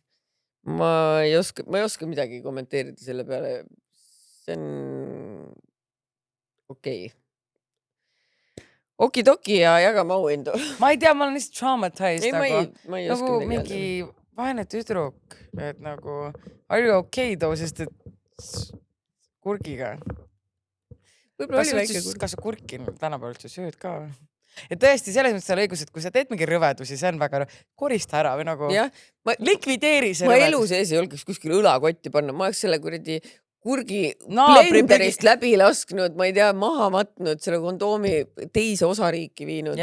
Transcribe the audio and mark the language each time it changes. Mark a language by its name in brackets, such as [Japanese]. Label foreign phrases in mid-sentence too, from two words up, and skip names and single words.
[Estonian] Ma ei oska midagi kommenteerida selle peale. See on okei. Okidoki ja jagame auhindu. Ma ei tea, ma olen lihtsalt traumatized. Ma ei oska nagu mingi vaene tüdruk, et nagu [English] are you okay too, [Estonian] sest et kurgiga. Kas sa kurki tänapäeval üldse sööd ka? Ja tõesti, selles mõttes on õigus, et kui sa teed mingi rõvedusi, see on väga korista ära või nagu likvideeri see rõvedus. Ma elu sees ei olgeks kuskil õlakotti panna, ma oleks selle kuradi kurgi blenderist läbi lasknud, ma ei tea, maha matnud, selle kondoomi teise osariiki viinud.